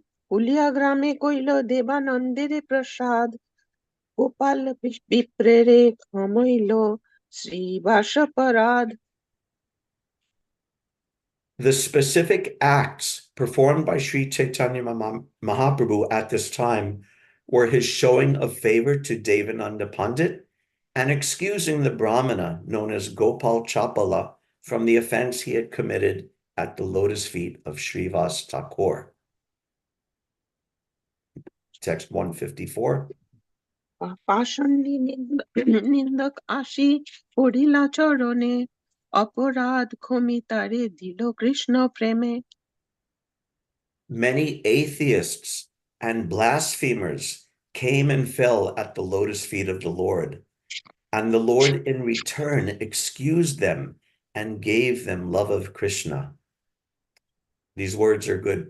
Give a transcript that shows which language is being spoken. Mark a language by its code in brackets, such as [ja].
[bn] কুলিয়া গ্রামে কইল দেবানন্দের প্রসাদ Gopal বিপ্রেরে ক্ষমইল Srivas পরাধ. [en] The specific acts performed by Sri Caitanya Mahaprabhu at this time were his showing of favor to Devananda Pandit and excusing the Brahmana known as Gopal Chapala from the offense he had committed at the lotus feet of Srivas Thakur. Text 154. [bn] পাষণ্ডী নিন্দক আসি পড়িলা চরণে অপরাধ ক্ষমি তারে দিল কৃষ্ণ প্রেমে [en] Many atheists and blasphemers came and fell at the lotus feet of the Lord, and the Lord in return excused them and gave them love of Krishna. These words are good.